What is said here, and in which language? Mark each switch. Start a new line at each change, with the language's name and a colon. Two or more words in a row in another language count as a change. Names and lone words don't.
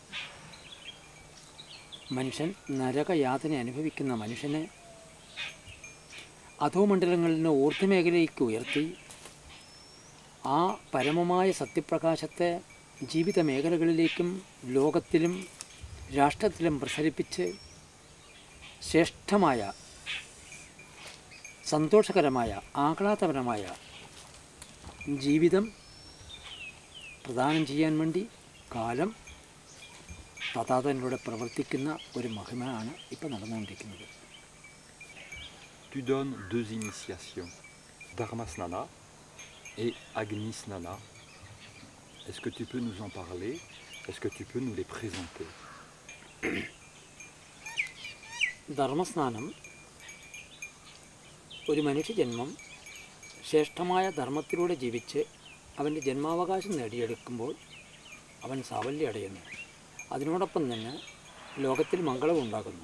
Malayalam: മനുഷ്യൻ നരകയാതന അനുഭവിക്കുന്ന മനുഷ്യനെ അധോമണ്ഡലങ്ങളിൽ നിന്ന് ഊർധ്വമേഖലയിലേക്ക് ഉയർത്തി ആ പരമമായ സത്യപ്രകാശത്തെ ജീവിത മേഖലകളിലേക്കും ലോകത്തിലും രാഷ്ട്രത്തിലും പ്രസരിപ്പിച്ച് ശ്രേഷ്ഠമായ സന്തോഷകരമായ ആഹ്ലാദപരമായ ജീവിതം പ്രദാനം ചെയ്യാൻ വേണ്ടി കാലം തഥാതനിലൂടെ പ്രവർത്തിക്കുന്ന ഒരു മഹിമയാണ് ഇപ്പോൾ നടന്നുകൊണ്ടിരിക്കുന്നത്.
French: Tu donnes deux initiations, Dharma Snana et Agni Snana, Est-ce que tu peux nous en parler? Est-ce que tu peux nous les présenter?
Malayalam: ധർമ്മസ്നാനം ഒരു മനുഷ്യജന്മം ശ്രേഷ്ഠമായ ധർമ്മത്തിലൂടെ ജീവിച്ച് അവൻ്റെ ജന്മാവകാശം നേടിയെടുക്കുമ്പോൾ അവൻ സാഫല്യം അടയുന്നു. അതിനോടൊപ്പം തന്നെ ലോകത്തിൽ മംഗളവും ഉണ്ടാകുന്നു.